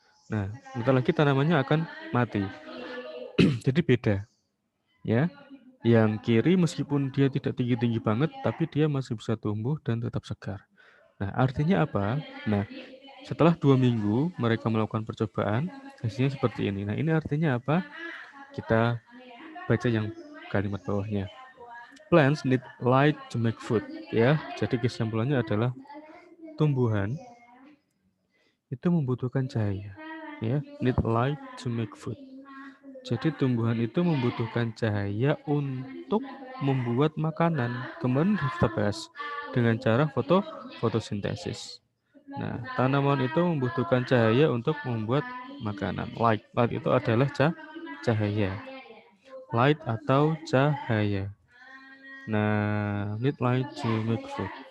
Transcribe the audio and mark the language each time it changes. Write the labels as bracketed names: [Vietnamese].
[Indonesian] Nah, bentar lagi tanamannya akan mati. Jadi beda, ya. Yang kiri meskipun dia tidak tinggi-tinggi banget, tapi dia masih bisa tumbuh dan tetap segar. Nah, artinya apa? Nah, setelah 2 minggu mereka melakukan percobaan, hasilnya seperti ini. Nah, ini artinya apa? Kita baca yang kalimat bawahnya. [English] Plants need light to make food. [Indonesian] Ya, jadi kesimpulannya adalah tumbuhan itu membutuhkan cahaya. [English] Ya, need light to make food. [Indonesian] Jadi tumbuhan itu membutuhkan cahaya untuk membuat makanan. Kemarin kita bahas dengan cara fotosintesis. Nah, tanaman itu membutuhkan cahaya untuk membuat makanan. Light itu adalah cahaya. light atau cahaya. [English] Nah, need light to make food.